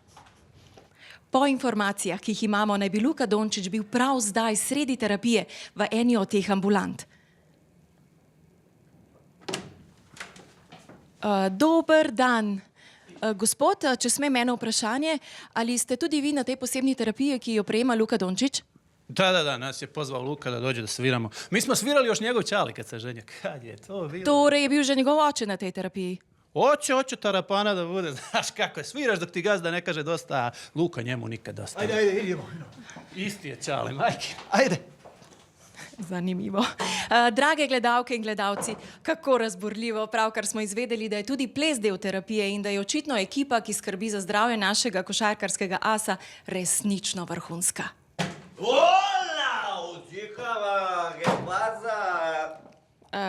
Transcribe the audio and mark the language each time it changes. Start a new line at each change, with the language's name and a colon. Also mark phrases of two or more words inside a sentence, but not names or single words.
Slovenian: Po informacijah, ki jih imamo, naj bi Luka Dončić bil prav zdaj sredi terapije v eni od teh ambulant. Dober dan. Gospod, če smem eno vprašanje, ali ste tudi vi na tej posebni terapiji, ki jo prejema Luka Dončić?
Serbian: Da, nas je pozvao Luka da dođe da sviramo. Mi smo svirali još njegov čali kad se ženja. Kad je to bilo?
Slovenian: Torej je bil že njegov oče na tej terapiji?
Serbian: Hoće tarapana da bude, znaš kako je. Sviraš dok ti gazda ne kaže dosta, a Luka njemu nikad dosta. Ajde, idemo. Isti je čali, majke. Ajde.
Slovenian: Zanimivo. Drage gledalke in gledalci, kako razburljivo, pravkar smo izvedeli, da je tudi ples del terapije in da je očitno ekipa, ki skrbi za zdravje našega košarkarskega asa, resnično vrhunska.
Spanish: Hola, uchicava, ¿qué pasa?